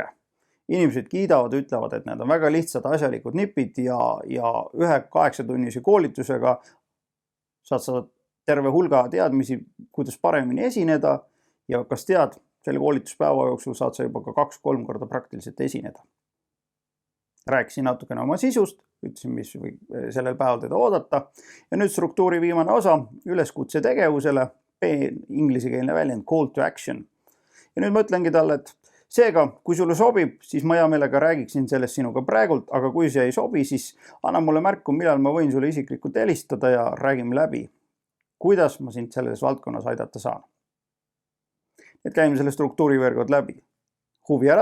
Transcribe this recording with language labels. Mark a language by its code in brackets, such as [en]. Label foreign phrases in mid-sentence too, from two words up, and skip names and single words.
[et] Inimesed kiidavad, ütlevad, et need on väga lihtsad asjalikud nipid ja ühe 8-tunnise koolitusega saad sa terve hulga teadmisi, kuidas paremini esineda ja kas tead, selle koolituspäeva jooksul saad sa juba ka 2-3 korda praktiliselt esineda. Rääkisin natukene oma sisust, ütlesin, mis sellel päeval teda oodata ja nüüd struktuuri viimane osa, üleskutse tegevusele, inglisekeelne väljend [en] call to action. [et] Ja nüüd ma ütlengi talle, et seega, kui sulle sobib, siis ma hea meelega räägiksin sellest sinuga praegult, aga kui see ei sobi, siis anna mulle märku, millal ma võin sulle isiklikult helistada ja räägime läbi, kuidas ma sind selles valdkonnas aidata saan. Et käime selle struktuuri veel kord läbi.